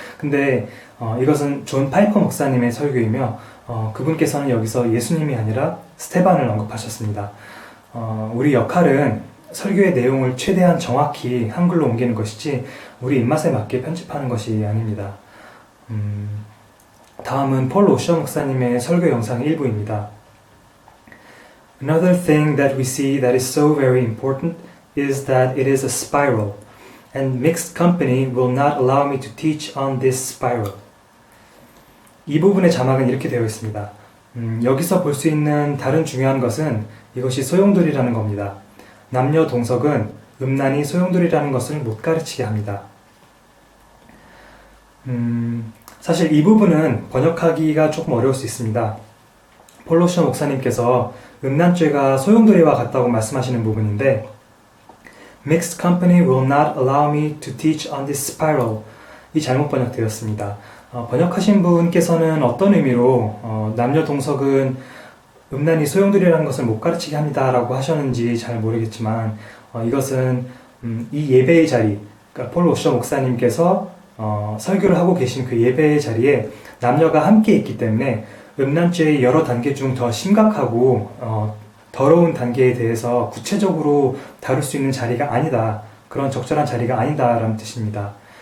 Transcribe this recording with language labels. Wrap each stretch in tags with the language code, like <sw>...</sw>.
<ko>근데 이것은 존 파이퍼 목사님의 설교이며 그분께서는 여기서 예수님이 아니라 스테반을 언급하셨습니다. 우리 역할은 설교의 내용을 최대한 정확히 한글로 옮기는 것이지 우리 입맛에 맞게 편집하는 것이 아닙니다. 다음은 폴 오셔 목사님의 설교 영상 일부입니다.</ko> <en>Another thing that we see that is so very important is that it is a spiral, and mixed company will not allow me to teach on this spiral.</en> <ko>이 부분의 자막은 이렇게 되어 있습니다. 여기서 볼 수 있는 다른 중요한 것은 이것이 소용돌이라는 겁니다. 남녀 동석은 음란이 소용돌이라는 것을 못 가르치게 합니다. 사실 이 부분은 번역하기가 조금 어려울 수 있습니다. 폴로셔 목사님께서 음란죄가 소용돌이와 같다고 말씀하시는 부분인데</ko> <en>Mixed company will not allow me to teach on this spiral.</en> <ko>이 잘못 번역되었습니다. 번역하신 분께서는 어떤 의미로 남녀 동석은 음란이 소용돌이라는 것을 못 가르치게 합니다 라고 하셨는지 잘 모르겠지만 이것은 이 예배의 자리, 그러니까 폴 오셔 목사님께서 설교를 하고 계신 그 예배의 자리에 남녀가 함께 있기 때문에 음란죄의 여러 단계 중 더 심각하고 더러운 단계에 대해서 구체적으로 다룰 수 있는 자리가 아니다. 그런 적절한 자리가 아니다라는 뜻입니다.</ko>